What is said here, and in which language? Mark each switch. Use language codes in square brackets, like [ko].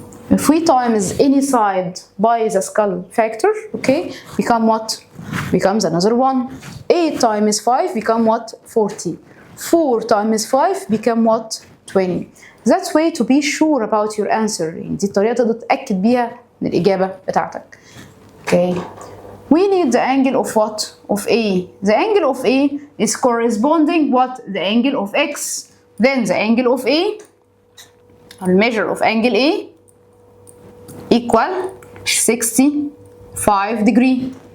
[en] If we times any side by the skull factor, okay, become what? Becomes another 1. 8 times 5 become what? 40. 4 times 5 become what? 20. That's way to be sure about your answer. [ar] يعني دي الطريقة تقدر تتأكد بيها من الإجابة بتاعتك. [en] Okay. We need the angle of what? Of A. The angle of A is corresponding what? The angle of X. Then the angle of A, or measure of angle A, equal 65 degree.